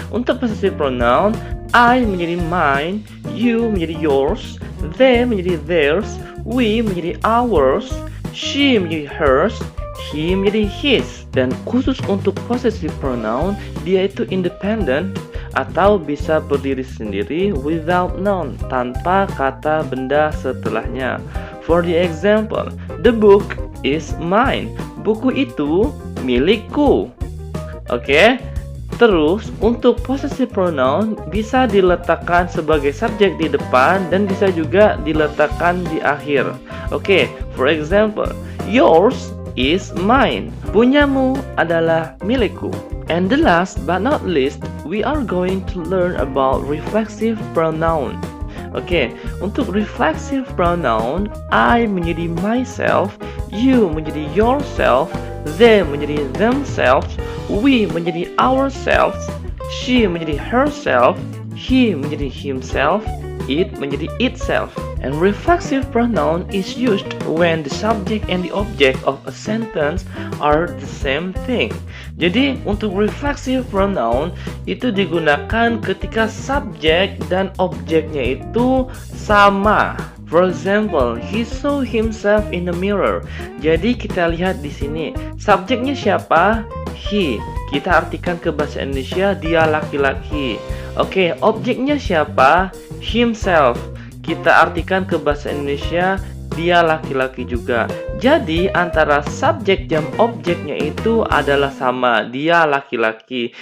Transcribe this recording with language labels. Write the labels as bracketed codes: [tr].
[id] Untuk possessive pronoun, I menjadi mine, you menjadi yours, they menjadi theirs, we menjadi ours, she menjadi hers, he menjadi his. Dan khusus untuk possessive pronoun, dia itu independent atau bisa berdiri sendiri [en] without noun, [id] tanpa kata benda setelahnya. [en] For the example, the book is mine. [id] Buku itu milikku. Oke. Terus, untuk possessive pronoun bisa diletakkan sebagai subjek di depan dan bisa juga diletakkan di akhir. [en] Oke, for example, yours is mine. [id] Punyamu adalah milikku. [en] And the last but not least, we are going to learn about reflexive pronoun. [id] Oke, untuk reflexive pronoun, I menjadi myself, you menjadi yourself, they menjadi themselves, we menjadi ourselves, she menjadi herself, he menjadi himself, it menjadi itself. [en] And reflexive pronoun is used when the subject and the object of a sentence are the same thing. [id] Jadi untuk reflexive pronoun itu digunakan ketika subjek dan objeknya itu sama. [en] For example, he saw himself in the mirror. [id] Jadi kita lihat di sini, subjeknya siapa? He. Kita artikan ke bahasa Indonesia, dia laki-laki. Oke, objeknya siapa? Himself. Kita artikan ke bahasa Indonesia, dia laki-laki juga. Jadi antara subjek dan objeknya itu adalah sama, dia laki-laki.